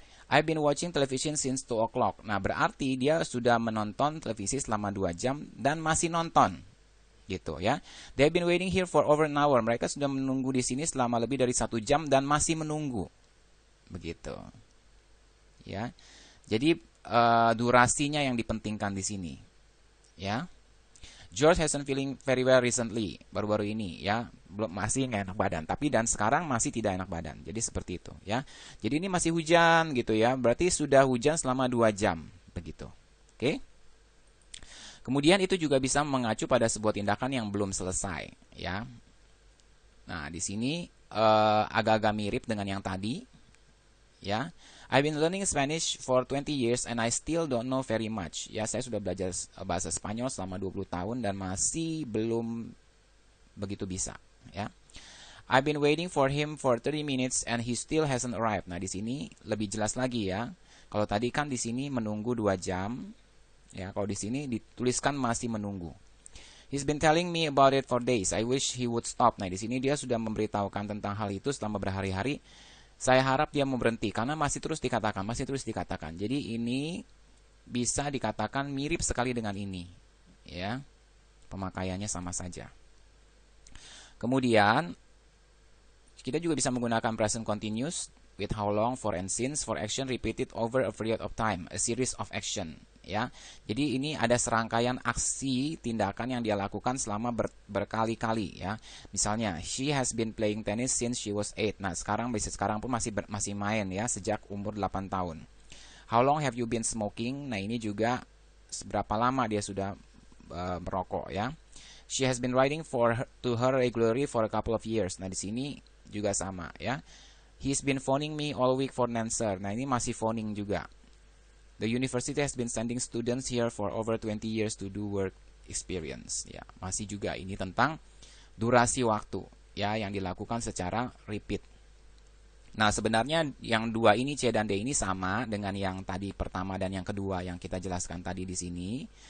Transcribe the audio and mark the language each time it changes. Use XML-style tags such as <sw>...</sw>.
<en>I've been watching television since 2 o'clock.</en> <id>Nah, berarti dia sudah menonton televisi selama 2 jam dan masih nonton. Gitu ya.</id> <en>They've been waiting here for over an hour.</en> <id>Mereka sudah menunggu di sini selama lebih dari 1 jam dan masih menunggu. Begitu. Ya. Jadi durasinya yang dipentingkan di sini. Ya.</id> <en>George hasn't feeling very well recently.</en> <id>Baru-baru ini ya, belum, masih nggak enak badan. Tapi dan sekarang masih tidak enak badan. Jadi seperti itu ya. Jadi ini masih hujan gitu ya. Berarti sudah hujan selama 2 jam. Begitu. Oke. Kemudian itu juga bisa mengacu pada sebuah tindakan yang belum selesai ya. Nah, di sini agak-agak mirip dengan yang tadi ya.</id> <en>I've been learning Spanish for 20 years and I still don't know very much.</en> <id>Ya, saya sudah belajar bahasa Spanyol selama 20 tahun dan masih belum begitu bisa, ya.</id> <en>I've been waiting for him for 30 minutes and he still hasn't arrived.</en> <id>Nah, di sini lebih jelas lagi ya. Kalau tadi kan di sini menunggu 2 jam, ya. Kalau di sini dituliskan masih menunggu.</id> <en>He's been telling me about it for days. I wish he would stop.</en> <id>Nah, di sini dia sudah memberitahukan tentang hal itu selama berhari-hari. Saya harap dia mau berhenti karena masih terus dikatakan, masih terus dikatakan. Jadi ini bisa dikatakan mirip sekali dengan ini, ya. Pemakaiannya sama saja. Kemudian kita juga bisa menggunakan</id> <en>present continuous with how long, for, and since for action repeated over a period of time, a series of action,</en> <id>ya. Jadi ini ada serangkaian aksi tindakan yang dia lakukan selama berkali-kali ya. Misalnya,</id> <en>she has been playing tennis since she was 8.</en> <id>Nah, sekarang pun masih main ya sejak umur 8 tahun.</id> <en>How long have you been smoking?</en> <id>Nah, ini juga seberapa lama dia sudah merokok ya.</id> <en>She has been writing to her regularly for a couple of years.</en> <id>Nah, di sini juga sama ya.</id> <en>He's been phoning me all week for an answer.</en> <id>Nah, ini masih</id> <en>phoning</en> <id>juga.</id> <en>The university has been sending students here for over 20 years to do work experience.</en> <id>Ya, masih juga ini tentang durasi waktu, ya, yang dilakukan secara repeat. Nah, sebenarnya yang dua ini, C dan D ini sama dengan yang tadi pertama dan yang kedua yang kita jelaskan tadi di sini.</id>